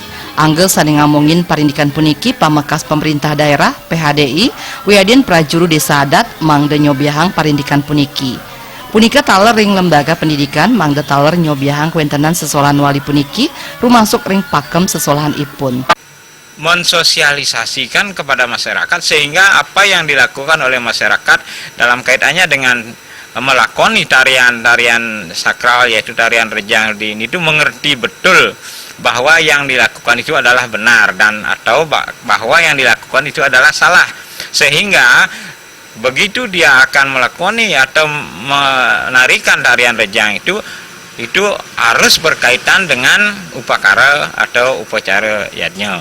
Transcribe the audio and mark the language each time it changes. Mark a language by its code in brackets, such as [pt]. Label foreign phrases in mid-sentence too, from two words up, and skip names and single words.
[ban] Anggel sane ngamongin parindikan puniki pamekas pemerintah daerah PHDI wiadin prajuru desa adat mangde nyobiahang parindikan puniki. Punika taler ring lembaga pendidikan mangde taler nyobiahang kuentenan sesolahan wali puniki rumasuk ring pakem sesolahan ipun. [id] Mensosialisasikan kepada masyarakat sehingga apa yang dilakukan oleh masyarakat dalam kaitannya dengan melakoni tarian-tarian sakral yaitu tarian Rejang ini itu mengerti betul bahwa yang dilakukan itu adalah benar dan atau bahwa yang dilakukan itu adalah salah, sehingga begitu dia akan melakoni atau menarikan tarian Rejang itu harus berkaitan dengan upakara atau upacara yadnya.